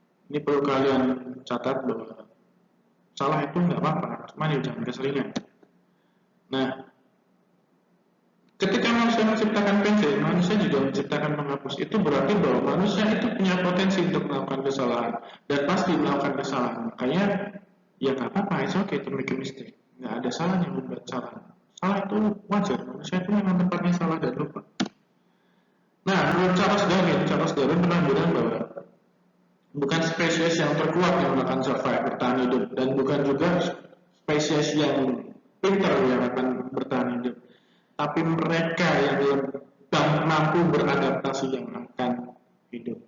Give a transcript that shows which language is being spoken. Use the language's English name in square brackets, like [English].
[Indonesian] Ini perlu kalian catat bahwa salah itu nggak apa-apa, cuma jangan keseringan. Nah, ketika manusia menciptakan pensil, manusia juga menciptakan penghapus. Itu berarti bahwa manusia itu punya potensi untuk melakukan kesalahan dan pasti melakukan kesalahan. Makanya ya nggak apa-apa, [English] it's okay to make a mistake. [Indonesian] Nggak ada salahnya membuat salah. Salah itu wajar, manusia itu memang tempatnya salah dan lupa. Nah, menurut Charles Darwin pernah bilang bahwa bukan spesies yang terkuat yang akan survive, bertahan hidup, dan bukan juga spesies yang pintar yang akan bertahan hidup, tapi mereka yang mampu beradaptasi yang akan hidup.